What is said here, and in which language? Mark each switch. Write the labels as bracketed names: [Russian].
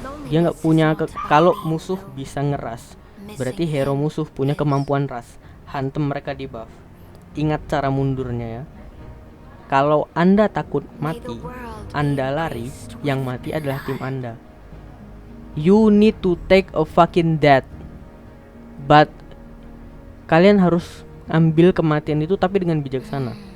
[Indonesian] Dia nggak punya kalau musuh bisa ngeras. Berarti hero musuh punya kemampuan ras. Hantem mereka di buff. Ingat cara mundurnya ya. Kalau Anda takut mati, Anda lari, yang mati adalah tim Anda. [English] You need to take a fucking death. But [Indonesian] kalian harus ambil kematian itu tapi dengan bijaksana.